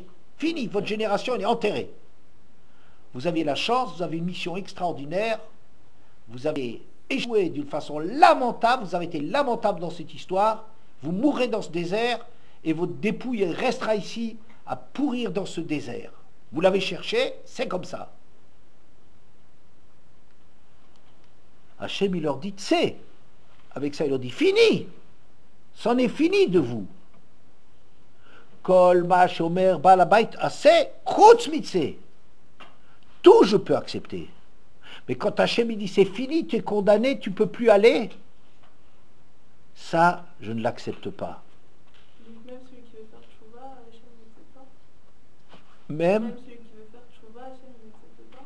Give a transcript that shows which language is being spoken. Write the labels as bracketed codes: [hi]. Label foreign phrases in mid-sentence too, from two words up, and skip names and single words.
[fr] Fini, votre génération elle est enterrée. Vous aviez la chance, vous avez une mission extraordinaire, vous avez échoué d'une façon lamentable, vous avez été lamentable dans cette histoire, vous mourrez dans ce désert et votre dépouille restera ici à pourrir dans ce désert. Vous l'avez cherché, c'est comme ça. Hachem il leur dit, c'est. Avec ça il leur dit, fini. C'en est fini de vous. [he] כל מה שאומר בעל הבית עשה חוץ מצא. [fr] Tout je peux accepter. Mais quand Hachem il dit c'est fini, tu es condamné, tu ne peux plus aller, ça, je ne l'accepte pas. Donc même celui qui veut faire tchouva, Hachem n'accepte pas. Même celui qui veut faire tchouva, Hachem n'accepte pas.